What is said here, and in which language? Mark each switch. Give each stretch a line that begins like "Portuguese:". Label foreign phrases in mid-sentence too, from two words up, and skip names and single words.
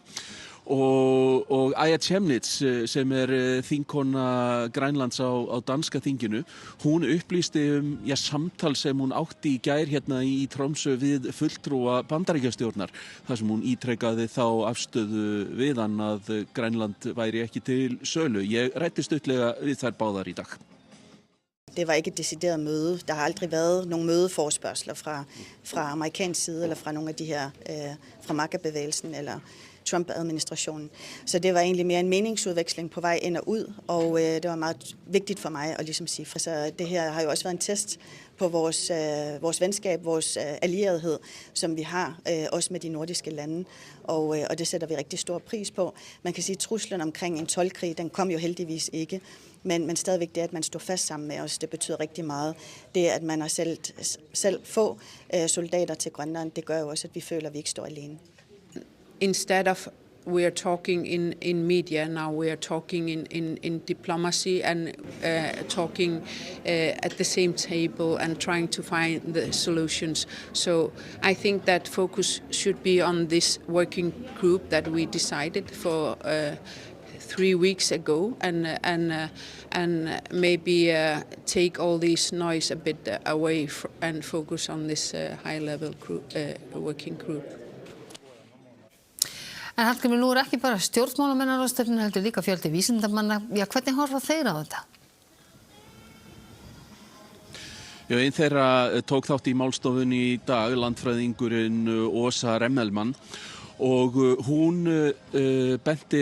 Icelandic: Og Aya Chemnitz sem þingkona Grænlands á danska þinginu, hún upplýsti samtal sem hún átti í gær hérna í Tromsø við fulltrúa Bandaríkjastjórnar þar sem hún ítrekkaði þá afstöðu við hann að Grænland væri ekki til sölu. Ég ræddi stuttlega við þær báðar í dag.
Danish: Det var ikke et decideret møde. Der har aldrig været nogen mødeforespørgsler fra amerikansk side eller fra nogle af de her fra MAGA-bevægelsen eller Trump-administrationen. Så det var egentlig mere en meningsudveksling på vej ind og ud, og det var meget vigtigt for mig at ligesom sige, for så det her har jo også været en test på vores venskab, vores allierethed, som vi har, også med de nordiske lande, og det sætter vi rigtig stor pris på. Man kan sige, at truslen omkring en toldkrig, den kom jo heldigvis ikke, men stadigvæk det, at man står fast sammen med os, det betyder rigtig meget. Det, at man har selv få soldater til Grønland, det gør jo også, at vi føler, at vi ikke står alene.
English: Instead of we are talking in media now, we are talking in diplomacy and talking at the same table and trying to find the solutions. So I think that focus should be on this working group that we decided for 3 weeks ago, and maybe take all this noise a bit away and focus on this high-level group, working group.
Icelandic: En Hallgrímur, nú ekki bara stjórnmálamenn á ráðstefnunni heldur líka fjöldi vísindamanna. Já, hvernig horfa þeir á þetta? Já, einn þeirra tók þátt í málstofunni í dag, landfræðingurinn Åsa Remmelmann, og hún benti